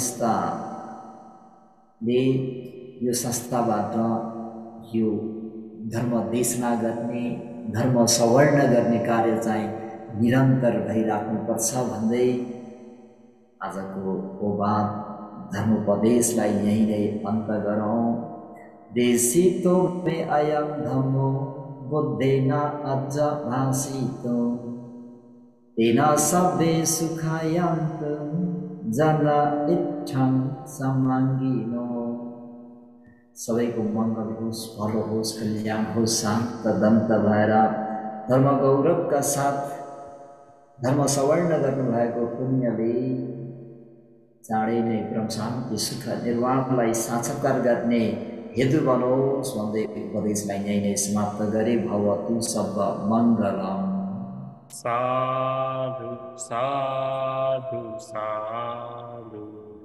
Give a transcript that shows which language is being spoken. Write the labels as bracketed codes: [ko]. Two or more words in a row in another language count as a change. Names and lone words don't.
[ne] संस्थाबाट यो धर्म देशना गर्ने, धर्म सवर्ण गर्ने कार्य चाहिँ निरन्तर भइराख्नुपर्छ भन्दै आजको ओबाद धर्मोपदेशलाई यहीँ नै अन्त गरौँ। [pi] देशितो मे अयं धम्मो बुद्धेन अद्य भासितो तेन सब्बे सुखायन्तु जन इत्थं समाङ्गिनो। [ne] सबैको मङ्गल होस्, भलो होस्, कल्याण होस्, शान्त दन्त भएर धर्म गौरवका साथ धर्म सवर्ण गर्नुभएको पुण्यले चाँडै नै ब्रह्म शान्ति सुख निर्वाणलाई साक्षात्कार गर्ने हेतु बनोस् भन्दै उपदेशलाई यहीँ नै समाप्त गरे। [pi] भवतु सब मङ्गलम्। साधु साधु साधु।